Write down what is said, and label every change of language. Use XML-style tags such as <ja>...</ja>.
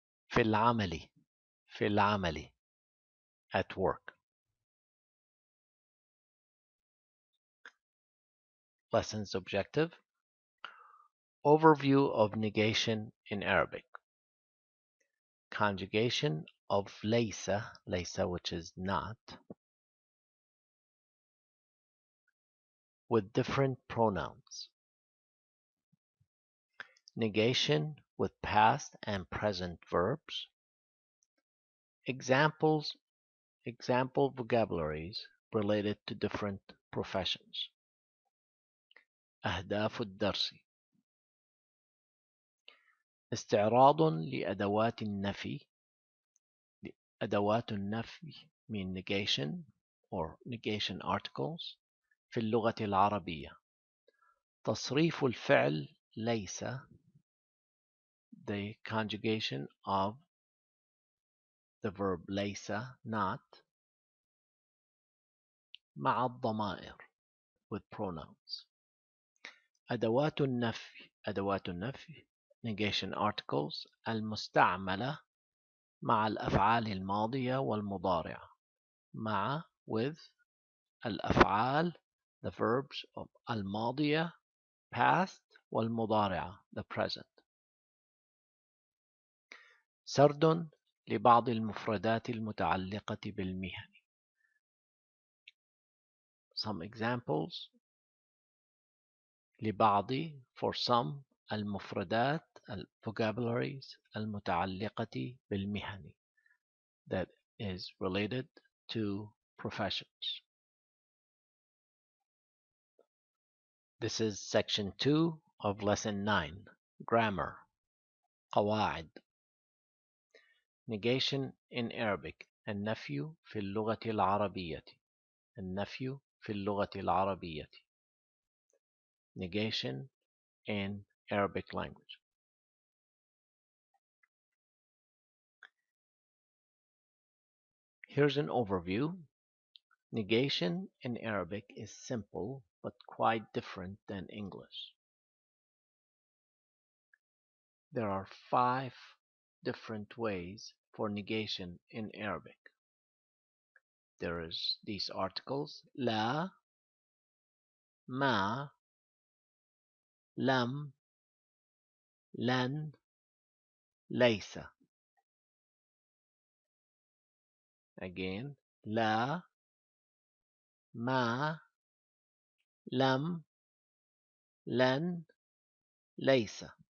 <ar>في العمل في العمل</ar> <en>at work. Lesson's objective: overview of negation in Arabic. Conjugation of laysa which is not, with different pronouns. Negation with past and present verbs. Example vocabularies related to different professions.</en> <ar>أهداف الدرس: استعراض لأدوات النفي. أدوات النفي</ar> <en>mean negation or negation articles</en> <ar>في اللغة العربية. تصريف الفعل ليس,</ar> <en>the conjugation of the verb ليس not,</en> <ar>مع الضمائر</ar> <en>with pronouns.</en> <ar>أدوات النفي</ar> <en>negation articles</en> <ar>المستعملة مع الأفعال الماضية والمضارعة.</ar> <en>مع with الأفعال, the verbs of الماضية past والمضارعة the present.</en> <ar>سرد لبعض المفردات المتعلقة بالمهن.</ar> <en>Some examples: لبعض for some, المفردات vocabularies</en> <ar>المتعلقة بالمهن</ar> <en>that is related to professions. This is section 2 of lesson 9, grammar, قواعد. Negation in Arabic.</en> <ar>النفي في اللغة العربية. النفي في اللغة العربية.</ar> <en>Negation in Arabic language. Here's an overview. Negation in Arabic is simple but quite different than English. There are 5 different ways for negation in Arabic. There is these articles:</en> <ar>لا, ما, لم, لن, ليس. Again, لا, ما, لم, لن, ليس.</ar>